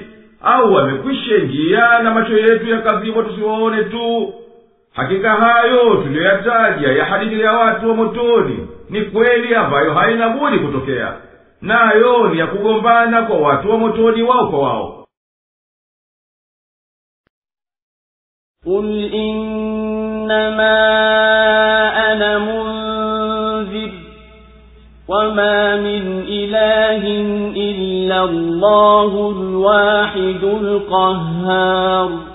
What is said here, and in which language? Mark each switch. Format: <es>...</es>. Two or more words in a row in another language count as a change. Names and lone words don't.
<sw>Au wamekwisha ingia na macho yetu yakazibwa tusiwaone tu? Hakika hayo tuliyoyataja ya hadithi ya watu wa motoni ni kweli ambayo haina budi kutokea, nayo ni ya kugombana kwa watu wa motoni wao kwa wao.</sw> <ar>قل إنما أنا منذر وما من إله إلا الله الواحد القهار</ar>